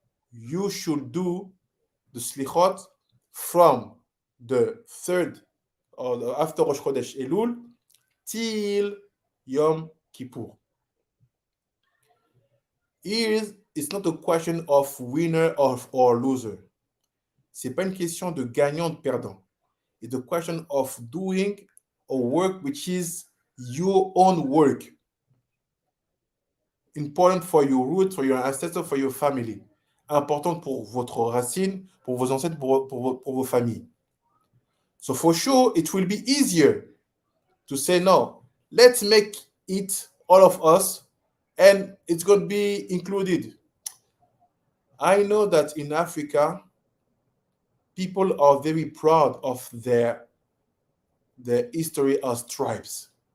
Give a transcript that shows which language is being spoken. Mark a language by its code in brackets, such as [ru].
[en] You should do the Selikhot from the 3rd or after Rosh Chodesh Elul till Yom Kippur. Here, it's not a question of winner or loser. [fr] C'est pas une question de gagnant ou de perdant. [en] It's a question of doing a work which is your own work. Important for your roots, for your ancestors, for your family. [fr] Important pour votre racine, pour vos ancêtres, pour vos familles. [en] So for sure, it will be easier to say, no, let's make it all of us, and it's going to be included. I know that in Africa, people are very proud of their history as tribes.